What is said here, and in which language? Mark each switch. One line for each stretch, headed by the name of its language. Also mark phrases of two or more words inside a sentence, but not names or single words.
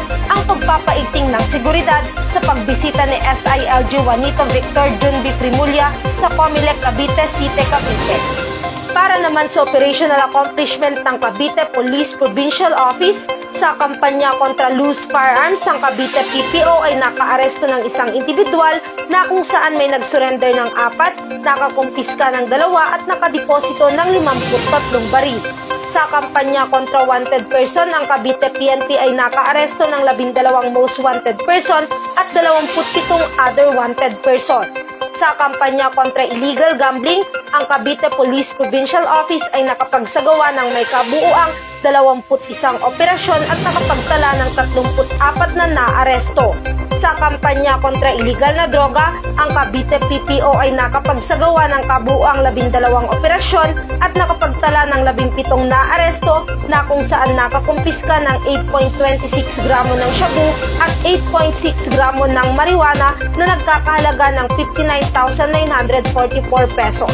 Filipino: ang pagpapaigting ng seguridad sa pagbisita ni SILG Juanito Victor Jun B. Primulya sa Comelec, Cavite City, Cavite. Para naman sa
English: operational accomplishment
Filipino: ng Cavite Police Provincial Office, sa kampanya kontra
English: loose firearms,
Filipino: ang Cavite PPO ay nakaaresto ng isang individual na kung saan may nagsurrender ng 4, nakakumpiska ng 2 at nakadeposito ng 53 baril. Sa kampanya kontra
English: wanted person,
Filipino: ang Cavite PNP ay nakaaresto ng 12
English: most wanted person
Filipino: at 27
English: other wanted person.
Filipino: Sa kampanya kontra
English: illegal gambling,
Filipino: ang Cavite Police Provincial Office ay nakapagsagawa ng may kabuuang 21 operasyon at nakapagtala ng 34 na naaresto. Sa kampanya kontra illegal na droga, ang Cavite PPO ay nakapagsagawa ng kabuuang 12 operasyon at nakapagtala ng 17 naaresto na kung saan nakakumpiska ng 8.26 gramo ng shabu at 8.6 gramo ng marijuana na nagkakahalaga ng 59,944 pesos.